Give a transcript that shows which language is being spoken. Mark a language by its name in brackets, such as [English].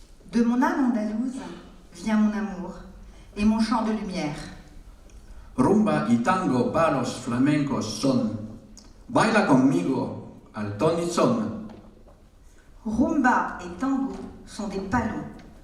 [French] De mon âme andalouse vient mon amour et mon chant de lumière. [Spanish] Rumba y tango, palos flamencos son. Baila conmigo al ton y son. [French] Rumba et tango sont des palos.